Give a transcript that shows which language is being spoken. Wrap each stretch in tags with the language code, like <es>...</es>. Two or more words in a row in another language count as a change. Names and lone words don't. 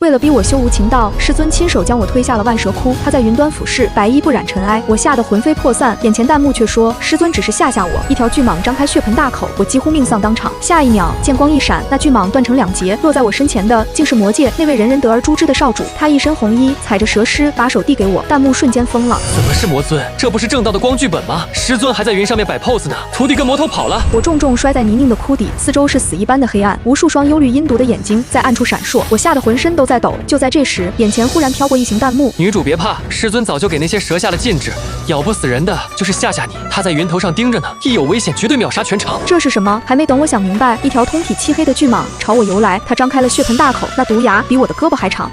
<zh>為了逼我修無情道，師尊親手將我推下了萬蛇窟。他在雲端俯視，白衣不染塵埃，我嚇得魂飛魄散。眼前彈幕卻說師尊只是嚇我，一條巨蟒張開血盆大口，我幾乎命喪當場。下一秒劍光一閃，那巨蟒斷成2截，落在我身前的竟是魔界那位人人得而誅之的少主。他一身紅衣，踩着蛇屍，把手遞給我，彈幕瞬間瘋了。怎么是魔尊？这不是正道的光剧本吗？師尊還在雲上面擺 pose 呢，徒弟跟魔頭跑了。我重重摔在泥濘的窟底，四周是死一般的黑暗，無數雙憂慮陰毒的眼睛在暗處閃爍，我嚇得渾身都在抖。就在這時，眼前忽然飄過一行彈幕： 女主別怕，師尊早就給那些蛇下了禁制，咬不死人的就是嚇你。他在雲頭上盯着呢，一有危險絕對秒殺全場。這是什麼？還沒等我想明白，一條通體漆黑的巨蟒朝我游來，它張開了血盆大口，那毒牙比我的胳膊還長。</zh>